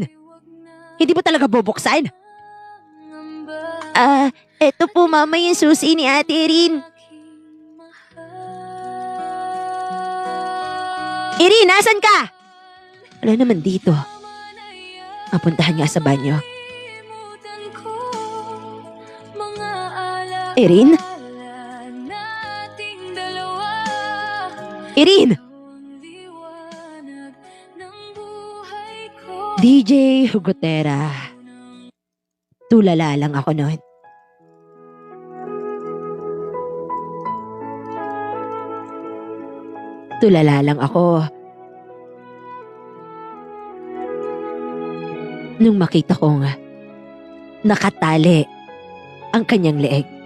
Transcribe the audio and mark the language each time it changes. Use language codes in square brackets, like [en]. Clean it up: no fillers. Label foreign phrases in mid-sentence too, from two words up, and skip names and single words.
[tl] Hindi mo talaga bubuksan? Eto po mama yung susi ni Ate Erin. Erin, nasan ka? Wala naman dito. Mapuntahan nga sa banyo. Erin? Erin! DJ Hugotera. Tulala lang ako noon. Tulala lang ako nung makita kong nakatali ang kanyang leeg.